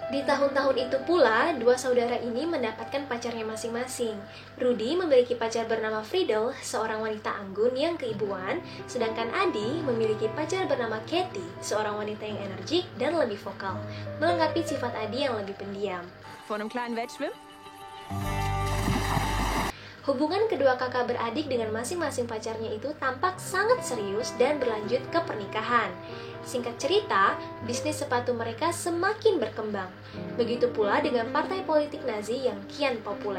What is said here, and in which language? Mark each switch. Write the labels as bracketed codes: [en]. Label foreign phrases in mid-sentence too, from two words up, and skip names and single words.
[id] Di tahun-tahun itu pula, dua saudara ini mendapatkan pacarnya masing-masing. Rudy memiliki pacar bernama Friedel, seorang wanita anggun yang keibuan, sedangkan Adi memiliki pacar bernama Katie, seorang wanita yang energik dan lebih vokal, melengkapi sifat Adi yang lebih pendiam. [de] Vor einem kleinen Wettschwimmen? [id] Hubungan kedua kakak beradik dengan masing-masing pacarnya itu tampak sangat serius dan berlanjut ke pernikahan. Singkat cerita, bisnis sepatu mereka semakin berkembang. Begitu pula dengan partai politik Nazi yang kian populer.